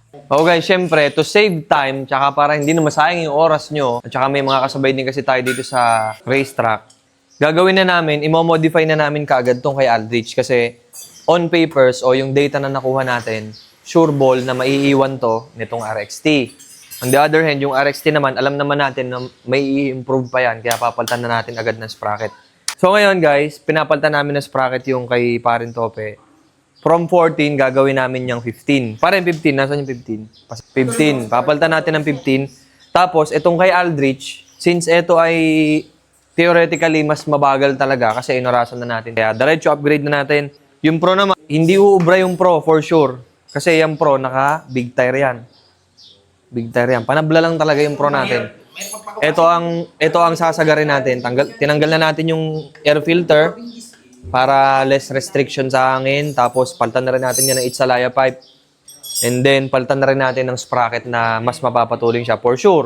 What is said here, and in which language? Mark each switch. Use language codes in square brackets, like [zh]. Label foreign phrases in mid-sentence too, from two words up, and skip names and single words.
[tl] Okay, syempre [en] to save time [tl] tsaka para hindi na masayang yung oras nyo at tsaka may mga kasabay din kasi tayo dito sa racetrack, gagawin na namin, i-modify na namin kaagad tong kay Aldrich kasi [en] on papers [tl] o yung data na nakuha natin, [en] sure ball [tl] na maiiwan to nitong RXT. [en] On the other hand, [tl] yung RXT naman, alam naman natin na may i-improve pa yan, kaya papalitan na natin agad ng sprocket. So ngayon guys, pinapalitan namin ng sprocket yung kay Parin Tope. From 14, gagawin namin yung 15. Parang 15, nasan yung 15? 15, papalitan natin ng 15. Tapos, itong kay Aldrich, since ito ay theoretically mas mabagal talaga kasi inorasan na natin. Kaya diretso upgrade na natin. Yung Pro naman, hindi uubra yung Pro [en] for sure. [tl] Kasi yung Pro, naka [en] big tire [tl] yan. [en] Big tire [tl] yan. Panabla lang talaga yung Pro natin. Ito ang sasagarin natin. Tinanggal na natin yung [en] air filter [tl] para [en] less restriction [tl] sa hangin. Tapos palitan na rin natin yan ng Itsalaya pipe. [en] And then [tl] palitan na rin natin ng sprocket na mas mapapatuling siya [en] for sure.